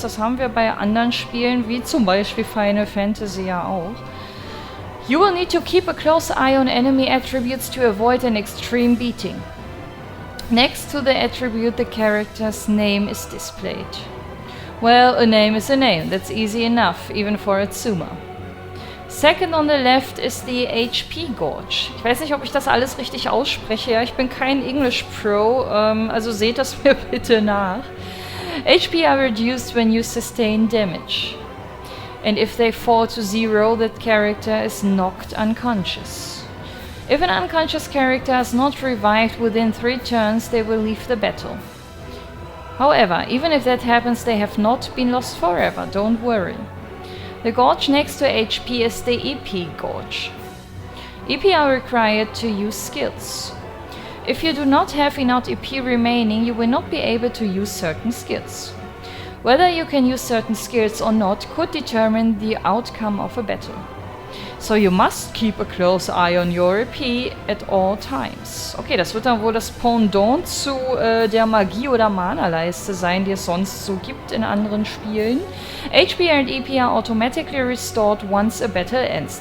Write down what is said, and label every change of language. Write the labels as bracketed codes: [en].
[de] Das haben wir bei anderen Spielen, wie zum Beispiel Final Fantasy ja auch. [en] You will need to keep a close eye on enemy attributes to avoid an extreme beating. Next to the attribute, the character's name is displayed. Well, a name is a name. That's easy enough, even for Atsuma. Second on the left is the HP Gauge. [de] Ich weiß nicht, ob ich das alles richtig ausspreche. Ja, ich bin kein English Pro, also seht das mir bitte nach. [en] HP are reduced when you sustain damage. And if they fall to 0, that character is knocked unconscious. If an unconscious character is not revived within 3 turns, they will leave the battle. However, even if that happens, they have not been lost forever, don't worry. The gauge next to HP is the EP gauge. EP are required to use skills. If you do not have enough EP remaining, you will not be able to use certain skills. Whether you can use certain skills or not could determine the outcome of a battle. So you must keep a close eye on your EP at all times. [de] Okay, das wird dann wohl das Pendant zu der Magie- oder Mana-Leiste sein, die es sonst so gibt in anderen Spielen. [en] HP and EP are automatically restored once a battle ends.